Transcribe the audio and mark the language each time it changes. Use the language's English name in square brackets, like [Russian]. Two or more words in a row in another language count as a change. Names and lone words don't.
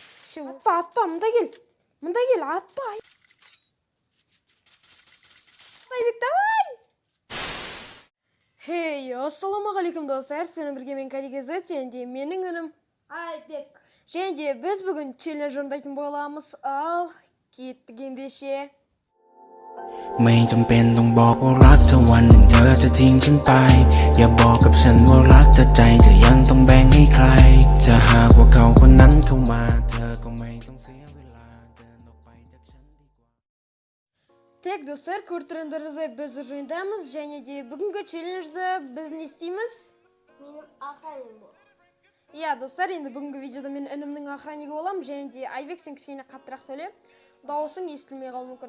[Kazakh] Атпа, мында кел, атпа. Айбек, давай! Хей, ассалаумағалейкум достар, сені бірге мен Калигезет, және менің үнім Айбек. Және біз бүгін челлендж орындайтын боламыз, ал кеттік ендеше. [Thai] ไม่จำเป็นต้องบอกว่ารักเธอวันหนึ่งเธอจะทิ้งฉันไปอย่าบอกกับฉันว่ารักเธอใจเธอยังต้องแบ่งให้ใครจะหากว่าเขาคนนั้นเข้ามาเธอก็ไม่ต้องเสียเวลาเดินออกไปจากฉันดีกว่า [Kazakh] Тек достар, көрдіңіздеріңізге біз жиындамыз, және де бүгінгі челленджді біз не істейміз? Менің охраным бол. Иә, достар, енді бүгінгі видеода мен інімнің охраннигі боламын, және де Айбек, сен кішкене қаттырақ сөйле, дауысың естілмей қалуы мүмкін.